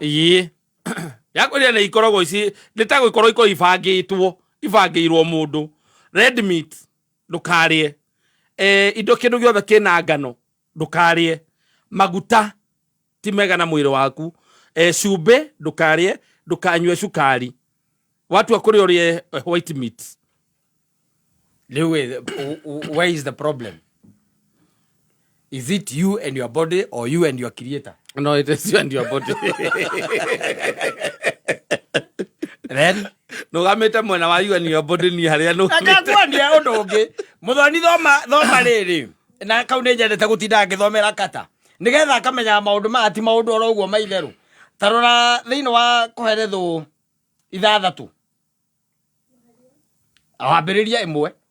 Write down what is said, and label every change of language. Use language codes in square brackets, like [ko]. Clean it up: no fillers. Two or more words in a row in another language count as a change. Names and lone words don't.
[ki] Yakũrĩa nĩ ikoragwo ici, nĩ ta gũkorwo ibangĩirwo mũndũ. [en] Red meat [ki] ndũkarĩe. Indo kĩndũ gĩothe kĩna ngano ndũkarĩe. Maguta ti mega na mwĩrĩ waku. Cumbĩ ndũkarĩe, ndũkanyue cukari. Watu akũrĩa ũrĩe [en] white meat. Where is the problem? Is it you and your body or you and your creator? No, it is you and your body. Then? [ki] Nũgamĩte mwena wa [en] you and your body [ki] ni harĩa nũgamĩte. Akakwania ũndũ ũngĩ. Mũthoni thoma rĩrĩ. Na kau nĩ nyendete gũtinda ngĩthomera kata. Nĩgetha akamenya maũndũ ma ati maũndũ oro ũguo maitherũ. Tarora thĩinĩ wa kũherethwo ithathatũ. Awambĩrĩria ĩmwe.